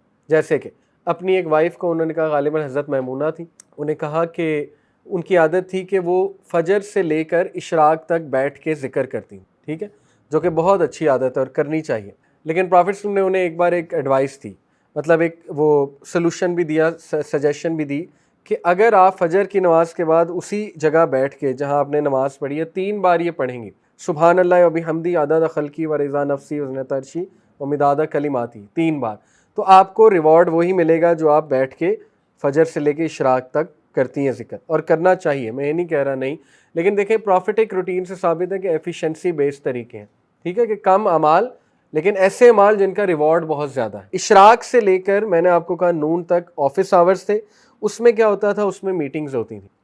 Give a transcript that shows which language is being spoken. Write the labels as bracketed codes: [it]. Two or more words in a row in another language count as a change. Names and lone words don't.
[ur] جیسے کہ اپنی ایک وائف کو انہوں نے کہا, غالباً حضرت میمونہ تھی, انہیں کہا کہ ان کی عادت تھی کہ وہ فجر سے لے کر اشراق تک بیٹھ کے ذکر کرتی, ٹھیک ہے, جو کہ بہت اچھی عادت ہے اور کرنی چاہیے. لیکن پروفٹ نے انہیں ایک بار ایک ایڈوائس دی, مطلب ایک وہ سلوشن بھی دیا, سجیشن بھی دی کہ اگر آپ فجر کی نماز کے بعد اسی جگہ بیٹھ کے جہاں آپ نے نماز پڑھی ہے 3 بار یہ پڑھیں گی, [ar] سبحان اللہ و بحمدی عدد خلقی و رضا نفسی و زنۃ عرشی و مداد کلماتی, [ur] 3 بار, تو آپ کو ریوارڈ وہی ملے گا جو آپ بیٹھ کے فجر سے لے کے اشراق تک کرتی ہیں ذکر, اور کرنا چاہیے, میں یہ نہیں کہہ رہا نہیں, لیکن دیکھیں [en] prophetic routine [ur] سے ثابت ہے کہ [en] efficiency based [ur] طریقے ہیں, ٹھیک ہے, کہ کم اعمال لیکن ایسے اعمال جن کا ریوارڈ بہت زیادہ ہے. اشراق سے لے کر میں نے آپ کو کہا نون تک [en] office hours [ur] تھے, اس میں کیا ہوتا تھا, اس میں میٹنگز ہوتی تھیں.